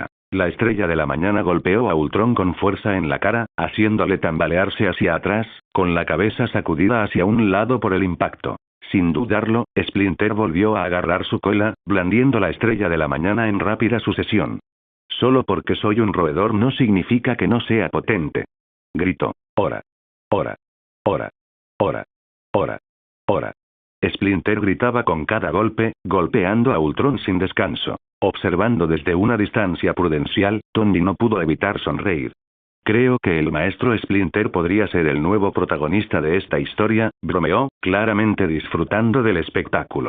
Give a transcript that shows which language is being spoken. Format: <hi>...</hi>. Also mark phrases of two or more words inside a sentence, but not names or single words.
<es>La estrella de la mañana golpeó a Ultron con fuerza en la cara, haciéndole tambalearse hacia atrás, con la cabeza sacudida hacia un lado por el impacto. Sin dudarlo, Splinter volvió a agarrar su cola, blandiendo la estrella de la mañana en rápida sucesión. «Solo porque soy un roedor no significa que no sea potente», gritó.</es> <ja>«Ora. Ora. Ora. Ora. Ora. Ora».</ja> <es>Splinter gritaba con cada golpe, golpeando a Ultron sin descanso. Observando desde una distancia prudencial, Tony no pudo evitar sonreír. «Creo que el maestro Splinter podría ser el nuevo protagonista de esta historia», bromeó, claramente disfrutando del espectáculo.</es>